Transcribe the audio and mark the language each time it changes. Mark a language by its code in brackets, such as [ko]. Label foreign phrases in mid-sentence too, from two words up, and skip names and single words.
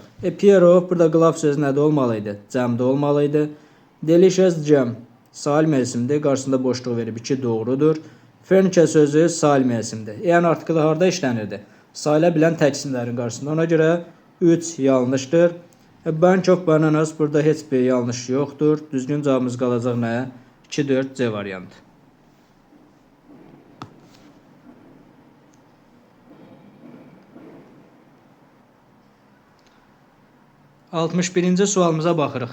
[en] Pair of, [az] burada qılaf sözü nədə olmalıydı? Cəmdə olmalıydı. [en] Delicious jam, [az] salim isimdir. Qarşısında boşluq verib 2 doğrudur. Furniture sözü salim isimdir. Yəni artiklı harda işlənirdi? Sayıla bilən tək isimlərin qarşısında. Ona görə 3 yanlışdır. [en] Bunch of bananas, [az] burada heç bir yanlış yoxdur. Düzgün cavabımız qalacaq nə? 2-4 C variantı. 61-ci sualımıza baxırıq.